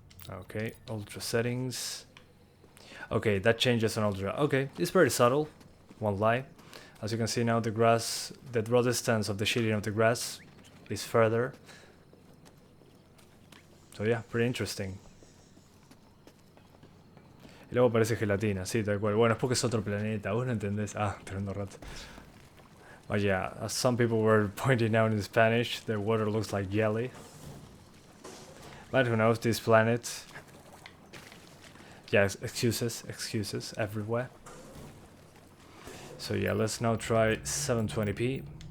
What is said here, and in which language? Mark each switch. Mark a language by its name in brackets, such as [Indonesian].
[English] Okay, ultra settings. Okay, that changes on ultra. Okay, it's very subtle, won't lie. As you can see now, the grass, the draw distance of the shading of the grass is further. So yeah, pretty interesting. [Spanish] Y luego parece gelatina, sí, tal cual. Bueno, es porque es otro planeta, vos no entendés. Ah, tremendo rato. [English] But yeah, as some people were pointing out in Spanish, the water looks like jelly. But who knows, this planet... Yeah, excuses everywhere. So yeah, let's now try 720p.